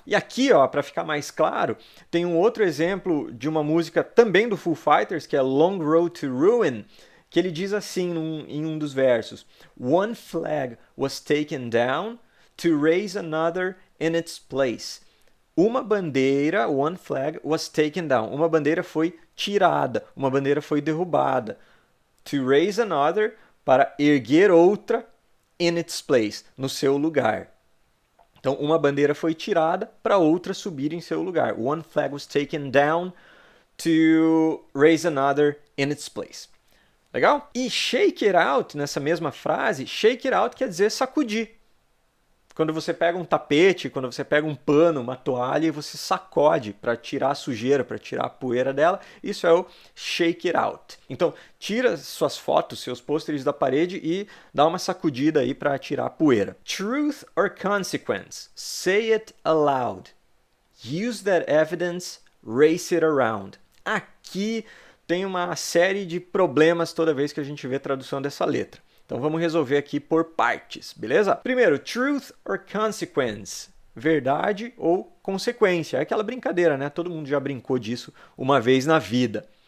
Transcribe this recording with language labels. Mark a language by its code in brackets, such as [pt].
[pt] E aqui, ó, para ficar mais claro, tem um outro exemplo de uma música também do Foo Fighters, que é Long Road to Ruin, que ele diz assim em um dos versos: [en] One flag was taken down to raise another in its place. [pt] Uma bandeira, [en] one flag was taken down. [pt] Uma bandeira foi tirada, uma bandeira foi derrubada. [en] To raise another, [pt] para erguer outra [en] in its place, [pt] no seu lugar. Então, uma bandeira foi tirada para outra subir em seu lugar. [en] One flag was taken down to raise another in its place. [pt] Legal? E shake it out, nessa mesma frase, shake it out quer dizer sacudir. Quando você pega um tapete, quando você pega um pano, uma toalha e você sacode para tirar a sujeira, para tirar a poeira dela, isso é o shake it out. Então, tira suas fotos, seus pôsteres da parede e dá uma sacudida aí para tirar a poeira. [en] Truth or consequence? Say it aloud. Use that evidence, race it around. [pt] Aqui tem uma série de problemas toda vez que a gente vê a tradução dessa letra. Então vamos resolver aqui por partes, beleza? Primeiro, [en] truth or consequence? [pt] Verdade ou consequência? É aquela brincadeira, né? Todo mundo já brincou disso uma vez na vida.